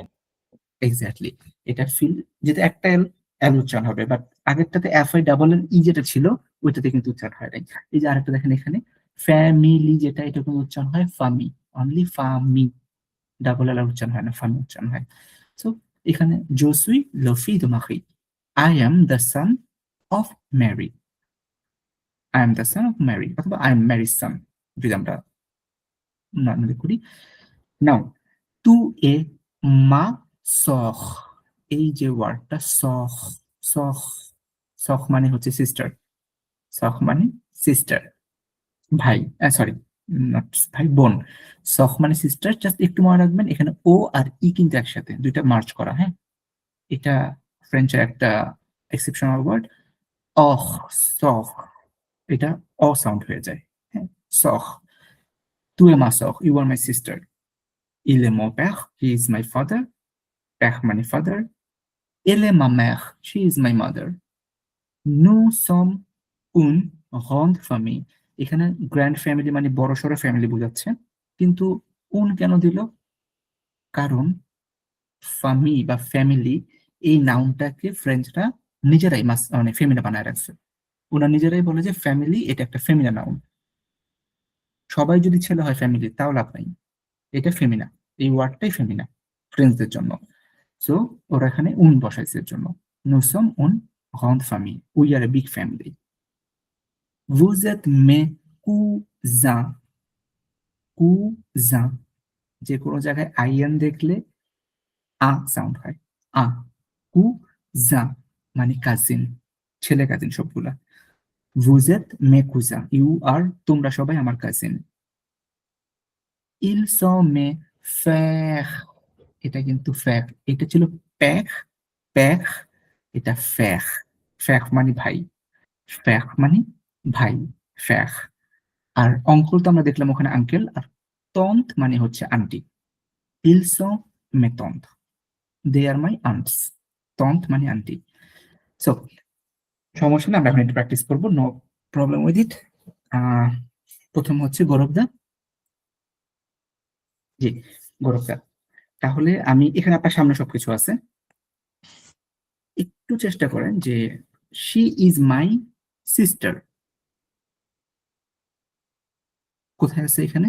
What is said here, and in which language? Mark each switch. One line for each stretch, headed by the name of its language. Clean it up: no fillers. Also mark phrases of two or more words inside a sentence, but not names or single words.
Bangla: এক্স্যাক্টলি, এটা ফিল, যেটা একটা এল, এল উচ্চারণ হবে, বাট আগেরটাতে
English: F I double L E
Bangla: যেটা ছিল ওইটাতে কিন্তু উচ্চারণ হয় নাই। এই যে আরেকটা দেখেন এখানে ফ্যামিলি, যেটা এটা কিন্তু উচ্চারণ হয় ফামি, অনলি ফামি,
English: double L
Bangla: উচ্চারণ হয় না, ফামি উচ্চারণ হয়। সো এখানে
French: Je suis le fils de Marie,
English: I am the son of Mary, I am the son of Mary,
Bangla: অথবা
English: I am Mary's son,
Bangla: যদি আমরা নর্মালি করি। নাও
French: tu es ma sœur,
Bangla: এই যে ওয়ার্ডটা সখ, সখ, সখ মানে হচ্ছে সিস্টার, সখ মানে সিস্টার, ভাই, সরি ভাই, বোন। সখ মানে সিস্টার, জাস্ট একটু মনে রাখবেন এখানে ও আর ই কিন্তু একসাথে, দুইটা মার্চ করা, হ্যাঁ। এটা ফ্রেঞ্চের একটা এক্সেপশনাল ওয়ার্ড। অহ, সখ, এটা অ সাউন্ড হয়ে যায়, হ্যাঁ।
French: Sœur, tu es ma sœur,
English: You are my sister.
French: Il est mon père,
English: he is my father. Père মানে father.
French: Elle est ma mère,
English: she is my mother.
French: Nous sommes une grande famille.
Bangla: এখানে
English: grand family
Bangla: মানে বড় সড়ো ফ্যামিলি বোঝাচ্ছে, কিন্তু উন কেন দিল? কারণ ফামি বা ফ্যামিলি এই নাউনটাকে ফ্রেঞ্চরা নিজেরাই মানে ফেমিনা বানায় রাখছে। ওরা নিজেরাই বলে যে ফ্যামিলি এটা একটা
English: femina noun.
Bangla: সবাই যদি ছেলে হয় ফ্যামিলি তাও লাভ নাই, এটা ফেমিনা, এই ওয়ার্ডটাই ফেমিনা ফ্রেঞ্চদের জন্য। সো ওরা এখানে উন বসাইছে এর জন্য।
French: Nous sommes une grande famille.
English: We are a big family.
French: Vous êtes mes cousins. Cousins.
Bangla: যে কোনো জায়গায় আইএন দেখলে আ সাউন্ড হয়, আ। কুজা মানে কাজিন, ছেলে কাজিন সবগুলা।
French: Vous êtes mes cousins.
English: You are,
Bangla: তোমরা সবাই আমার কাজিন।
French: Ils sont mes frères.
Bangla: এটা কিন্তু ফ্যাক, এটা ছিল প্যাক, প্যাক, এটা ফ্যাক। ফ্যাক মানে ভাই, ফ্যাক মানে ভাই, ফ্যাক। আর অঙ্কল তো আমরা দেখলাম ওখানে আঙ্কেল, আর তন্ত মানে হচ্ছে আন্টি।
French: Ils sont mes tantes.
English: They are my aunts.
Bangla: তন্ত মানে আন্টি। সো সমস্যা না, আমরা এখন একটু প্র্যাকটিস করবো,
English: no problem with it.
Bangla: প্রথম হচ্ছে গৌরবদা। জি, গৌরবদা। তাহলে আমি এখানে আপনার সামনে সবকিছু আছে, একটু চেষ্টা করেন যে
English: she is my sister
Bangla: কোথায় আছে এখানে?